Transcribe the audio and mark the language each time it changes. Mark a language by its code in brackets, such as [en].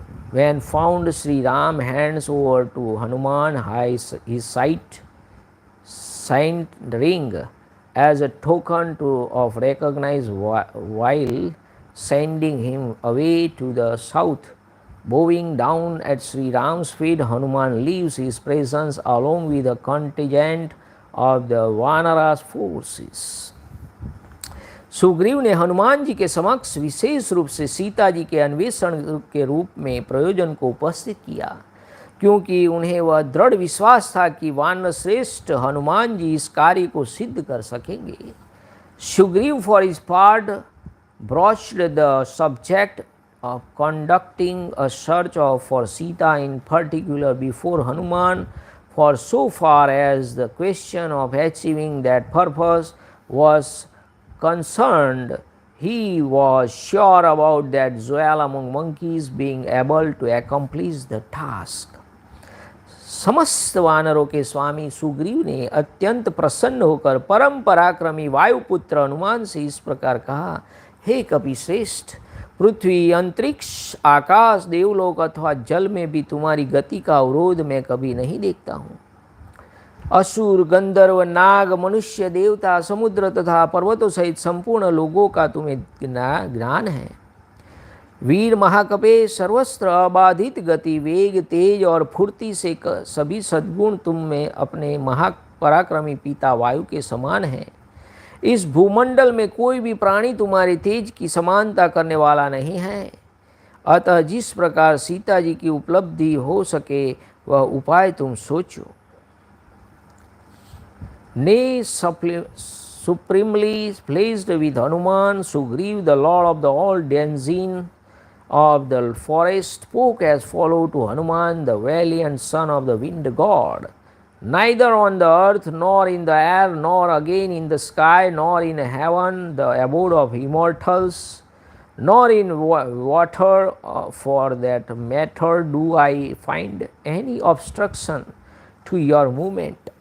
[en] When found, Shri Ram hands over to Hanuman his signed ring as a token of recognize while sending him away to the south. Bowing down at Shri Ram's feet, Hanuman leaves his presence along with a contingent of the Vanara's forces. [hi] Sugriva ने हनुमान जी के समक्ष विशेष रूप से सीता जी के अन्वेषण के रूप में प्रयोजन को उपस्थित किया, क्योंकि उन्हें वह दृढ़ विश्वास था कि वानर श्रेष्ठ हनुमान जी इस कार्य को सिद्ध कर सकेंगे। [en] Sugriva for his part broached the subject of conducting a search for Sita in particular before Hanuman, for so far as the question of achieving that purpose was concerned, he was sure about that jewel among monkeys being able to accomplish the task. [hi] समस्त वानरों के स्वामी सुग्रीव ने अत्यंत प्रसन्न होकर परम पराक्रमी वायुपुत्र हनुमान से इस प्रकार कहा, हे कपिश्रेष्ठ, पृथ्वी, अंतरिक्ष, आकाश, देवलोक अथवा जल में भी तुम्हारी गति का अवरोध मैं कभी नहीं देखता हूँ। असुर, गंधर्व, नाग, मनुष्य, देवता, समुद्र तथा पर्वतों सहित संपूर्ण लोगों का तुम्हें ज्ञान है। वीर महाकपे, सर्वस्त्र अबाधित गति, वेग, तेज और फुर्ती से सभी सद्गुण तुम में अपने महापराक्रमी पिता वायु के समान है। इस भूमंडल में कोई भी प्राणी तुम्हारे तेज की समानता करने वाला नहीं है। अतः जिस प्रकार सीता जी की उपलब्धि हो सके वह उपाय तुम सोचो। [en] Nay, supremely pleased with Hanuman, Sugriv, the lord of the all denizens of the forest, spoke as follows to Hanuman, the valiant son of the wind god. Neither on the earth, nor in the air, nor again in the sky, nor in heaven, the abode of immortals, nor in water, for that matter, do I find any obstruction to your movement.